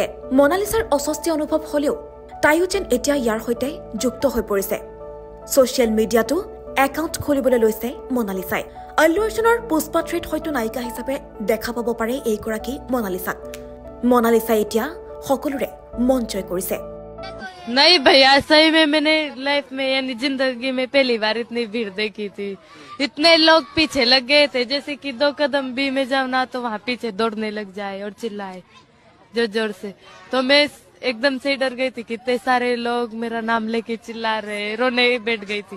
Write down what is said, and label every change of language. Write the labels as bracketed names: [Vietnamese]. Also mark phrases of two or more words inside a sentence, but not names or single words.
[Assamese] মনালিসাৰ অস্বস্তি অনুভৱ হলেও তাইও যেন এতিয়া ইয়াৰ সৈতে যুক্ত হৈ পৰিছে। ছচিয়েল মিডিয়াতো একাউণ্ট খুলিবলৈ লৈছে মনালিসাই। আল্লু অৰ্জুনৰ পুষ্পা 3ত হয়তো নায়িকা হিচাপে দেখা পাব পাৰে এইগৰাকী মনালিসাক। মনালিসাই এতিয়া সকলোৰে মন জয় কৰিছে। [Hindi] नहीं भैया, सही में मैंने लाइफ में यानी जिंदगी में पहली बार इतनी भीड़ देखी थी। इतने लोग पीछे लग गए थे, जैसे कि 2 कदम भी में जाऊं ना तो वहाँ पीछे दौड़ने लग जाए और चिल्लाए जोर जोर से। तो मैं एकदम से डर गई थी कि इतने सारे लोग मेरा नाम लेके चिल्ला रहे, रोने बैठ गई थी।